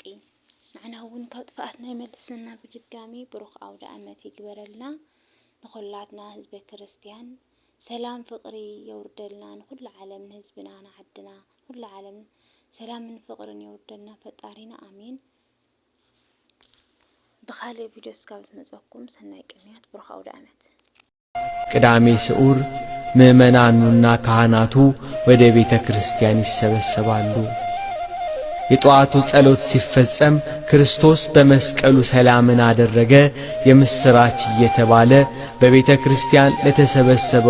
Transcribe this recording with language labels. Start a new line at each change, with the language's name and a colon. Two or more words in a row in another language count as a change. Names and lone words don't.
Tigrinya: ንዓና እውን ካብ ጥፍኣትና ይመልሰና። ብድጋሚ ብሩኽ ኣውደ ዓመት ይግበረልና። ንኹላትና ህዝበ ክርስቲያን ሰላም ፍቅሪ የውርደልና። ንኩሉ ዓለም ንህዝብና ንዓድና ኩሉ ዓለም ሰላምን ፍቅርን የውርደልና ፈጣሪና አሜን። ብኻልእ ቪድዮ እስካብ ዝመፀኩም ሰናይ ቅንያት ብሩኽ ኣውደ ዓመት።
Amharic: ቅዳሜ ስዑር ምእመናኑና ካህናቱ ወደ ቤተ ክርስቲያን ይሰበሰባሉ። የጠዋቱ ጸሎት ሲፈጸም ክርስቶስ በመስቀሉ ሰላምን አደረገ የምስራች እየተባለ በቤተ ክርስቲያን ለተሰበሰበው